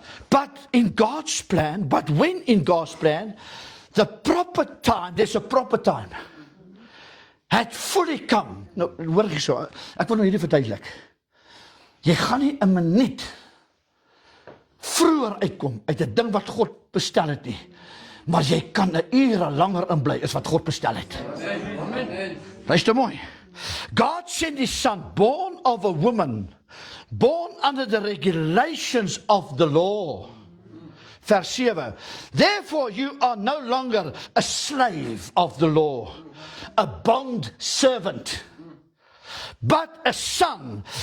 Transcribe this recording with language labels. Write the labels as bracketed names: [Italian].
[English] But in God's plan, but when in God's plan, the proper time, there's a proper time, had fully come. [Afrikaans] Nou, hoor ek so, ek wil nou hierdie verduidelik. Jy gaan nie 'n minuut vroeër uitkom uit 'n ding wat God bestel het nie, maar jy kan 'n ure langer in bly as wat God bestel het. Luister mooi. [English] God sent his son, born of a woman, born under the regulations of the law. Vers 7. Therefore you are no longer a slave of the law, a bond servant, but a son.